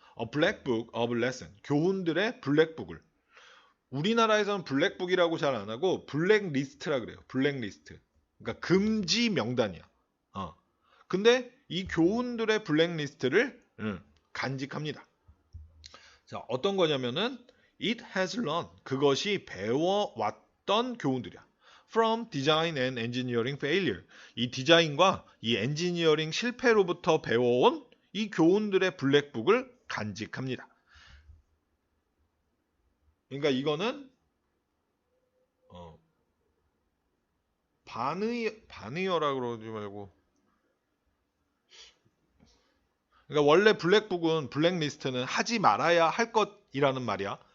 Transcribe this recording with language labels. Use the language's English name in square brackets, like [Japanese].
[English] A black book of lesson [Korean] 교훈들의 블랙북을 우리나라에서는 블랙북이라고 잘 안 하고 블랙리스트라 그래요. 블랙리스트. 그러니까 금지 명단이야. 근데 이 교훈들의 블랙리스트를 간직합니다. 자, 어떤 거냐면은 [English] it has learned [Korean] 그것이 배워왔던 교훈들이야. [English] From design and engineering failure. [Korean] 이 디자인과 이 엔지니어링 실패로부터 배워온 이 교훈들의 블랙북을 간직합니다. 그러니까 이거는 반의어라 그러지 말고 그러니까 원래 블랙북은 블랙리스트는 하지 말아야 할 것이라는 말이야.